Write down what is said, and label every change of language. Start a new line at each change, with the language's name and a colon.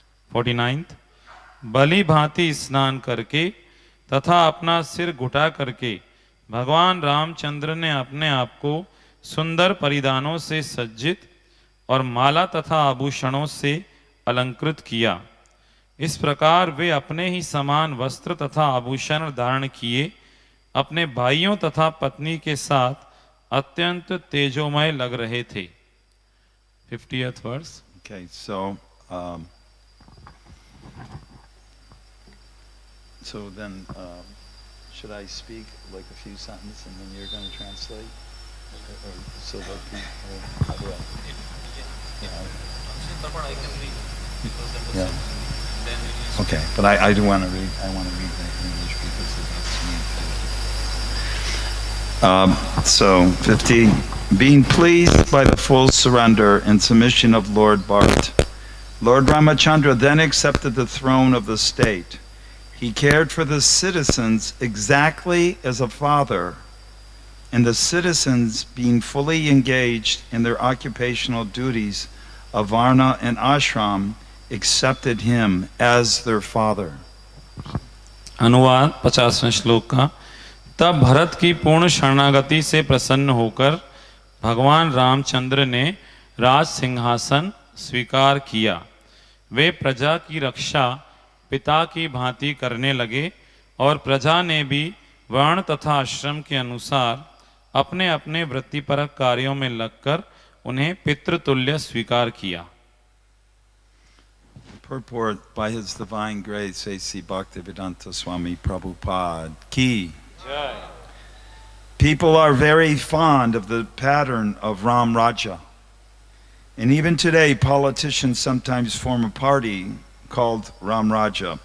Hindi: 49th, भली भांति स्नान करके तथा अपना सिर घुटा करके भगवान रामचंद्र ने अपने आप को सुंदर परिधानों से सज्जित और माला तथा आभूषणों से अलंकृत किया। इस प्रकार वे अपने ही समान वस्त्र तथा आभूषण धारण किए अपने भाइयों तथा पत्नी के साथ अत्यंत तेजोमय लग रहे थे।
English: 50th verse. Okay, so then should I speak like a few sentences and then you're going to translate? Or so that people, how do I? I can read because Yeah. then Okay, but I do want to read. I want to read the English because that's me. So 50. Being pleased by the full surrender and submission of Lord Bharat, Lord Ramachandra then accepted the throne of the state. He cared for the citizens exactly as a father, and the citizens, being fully engaged in their occupational duties of Varna and Ashram, accepted him as their father.
Hindi: अनुवाद 50वें श्लोक का। तब भरत की पूर्ण शरणागति से प्रसन्न होकर भगवान रामचंद्र ने राज सिंहासन स्वीकार किया। वे प्रजा की रक्षा पिता की भांति करने लगे और प्रजा ने भी वर्ण तथा आश्रम के अनुसार अपने अपने वृत्तिपरक कार्यों में लगकर उन्हें पितृतुल्य स्वीकार किया।
English: Purport by His Divine Grace, A.C. Bhaktivedanta Swami Prabhupada Ki.
Hindi: जय।
English: People are very fond of the pattern of Ram Raja. And even today, politicians sometimes form a party called Ram Raja.